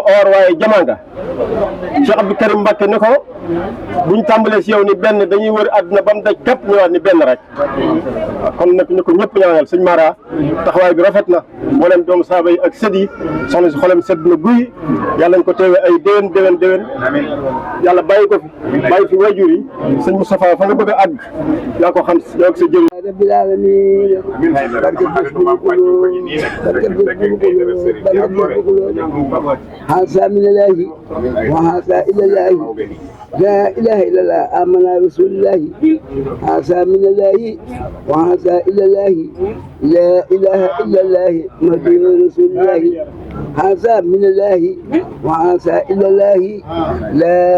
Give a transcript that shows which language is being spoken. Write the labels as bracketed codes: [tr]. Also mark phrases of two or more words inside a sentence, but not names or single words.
[wo] or waaye jamaanga Cheikh Abdou Karim Mbacké ne ko buñ tàmbalee si yow ni benn dañuy wër àdduna ba mu daj képp ñëwaat ni benn rek waaw kon nag ñu ko ñëpp ñaanal sëñ Mara taxawaay bi rafet na mboolem doomu saaba yi ak sët yi soxna si xolam sedd na guy yàlla nañ ko teewee ay déwén yàlla bàyyi ko fi bàyyi fi wayjur yi sëñ Moustapha fa nga bëgg a àgg yaa ko xam yaa ko sa jëriñ [ar] رب العالمين هذا من الله وهذا إلى الله لا إله إلا الله آمنا رسول الله هذا من الله وهذا إلى الله لا إله إلا الله محمد رسول الله هذا من الله وهذا إلى الله لا